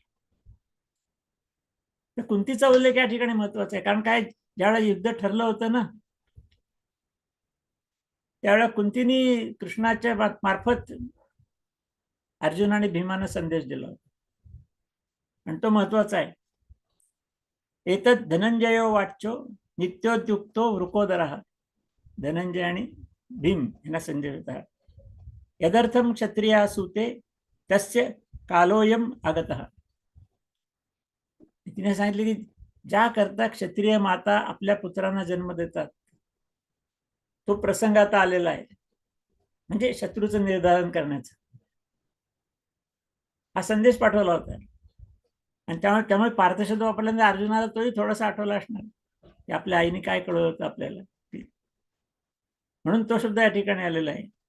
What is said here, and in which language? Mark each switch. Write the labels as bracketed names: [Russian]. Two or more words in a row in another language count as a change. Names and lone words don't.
[Marathi] तर कुंतीचा उल्लेख या ठिकाणी महत्वाचा आहे, कारण काय, ज्यावेळेला युद्ध ठरलं होतं ना, त्यावेळेला कुंतीने कृष्णाच्या मार्फत अर्जुन आणि भीमाना संदेश दिला होता आणि तो महत्वाचा आहे. [Sanskrit] एतत् धनंजयो वाच्यो नित्योद्युक्तो वृकोदरः. [Marathi] धनंजय आणि भीम यांना संदेश होता, [Sanskrit] यदर्थम क्षत्रिया सूते तस्य कालोयम आगतः. [Marathi] तिने सांगितले की ज्या करता क्षत्रिय माता आपल्या पुत्रांना जन्म देतात, तो प्रसंग आता आलेला आहे. म्हणजे शत्रूचं निर्धारण करण्याचं हा संदेश पाठवला होता. आणि त्यामुळे त्यामुळे पार्थ शब्द वापरल्यानंतर अर्जुनाला तोही थोडासा आठवला असणार की आपल्या आईने काय कळवलं होतं आपल्याला, म्हणून तो शब्द या ठिकाणी आलेला आहे.